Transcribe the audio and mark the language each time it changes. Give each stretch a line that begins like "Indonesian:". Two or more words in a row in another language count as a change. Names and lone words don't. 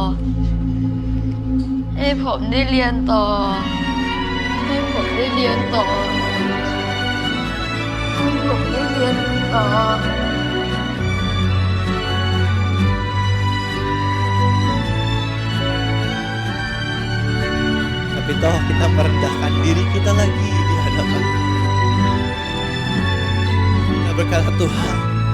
Thai: ให้ผมได้เรียนต่อ ให้ผมได้เรียนต่อ ให้ผมได้เรียนต่อ
Indonesian: Tapi toh kita merendahkan diri kita lagi di hadapan Tuhan. Kita berkata, Tuhan,